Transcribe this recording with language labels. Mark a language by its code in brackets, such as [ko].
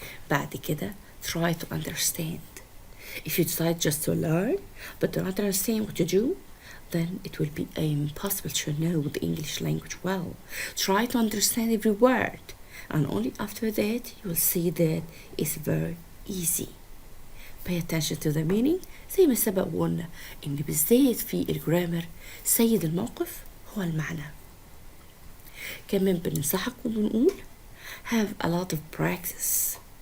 [ar] بعد كده, [en] try to understand. If you decide just to learn but do not understand what you do, then it will be impossible to know the English language well. Try to understand every word, and only after that you will see that it's very easy. Pay attention to the meaning. [ar] زي ما سبق وقلنا إن بالذات في الجرامر سيد الموقف هو المعنى. كمان بننصحك وبنقول [en] have a lot of practice.